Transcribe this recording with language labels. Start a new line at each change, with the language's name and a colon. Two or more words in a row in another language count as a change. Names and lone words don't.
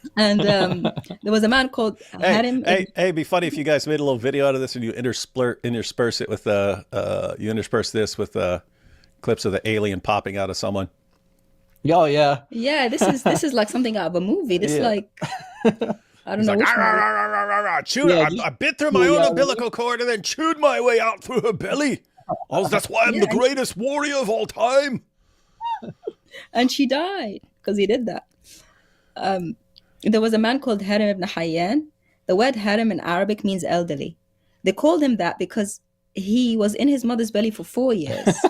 English: And there was a man called Harim. It'd be funny if you guys made a little video out of this and you intersperse it with you intersperse this with clips of the alien popping out of someone. Oh yeah. Yeah, this is like something out of a movie. This Yeah. like I don't know. Like, Which "Rah, movie. rah, rah, rah, rah, rah, chewed Yeah, I bit through my own umbilical cord and then chewed my way out through her belly. Oh, that's why I'm the Yeah. greatest warrior of all time. And she died because he did that. There was a man called Harim ibn Hayyan. The word Harim in Arabic means elderly. They called him that because he was in his mother's belly for 4 years.